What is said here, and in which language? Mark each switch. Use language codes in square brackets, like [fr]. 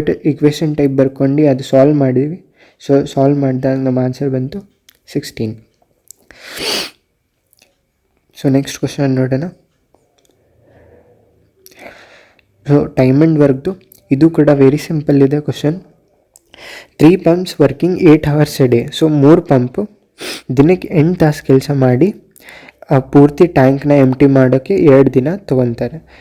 [kn] Equation type ಬರ್ಕೊಂಡು ಅದು solve ಮಾಡಿದ್ವಿ. ಸೊ ಸಾಲ್ವ್ ಮಾಡಿದಾಗ ನಮ್ಮ ಆನ್ಸರ್ ಬಂತು 16. ಸೊ ನೆಕ್ಸ್ಟ್ ಕ್ವಶನ್ ನೋಡೋಣ. ಸೊ ಟೈಮ್ ಆ್ಯಂಡ್ ವರ್ಕ್ದು ಇದು ಕೂಡ ವೆರಿ ಸಿಂಪಲ್ ಇದೆ question. [en] 3 pumps working 8 hours a day. [kn] So 3 pump ದಿನಕ್ಕೆ 8 ತಾಸು ಕೆಲಸ ಮಾಡಿ ಪೂರ್ತಿ ಟ್ಯಾಂಕ್ನ ಎಂಟಿ ಮಾಡೋಕ್ಕೆ 2 ದಿನ ತೊಗೊತಾರೆ.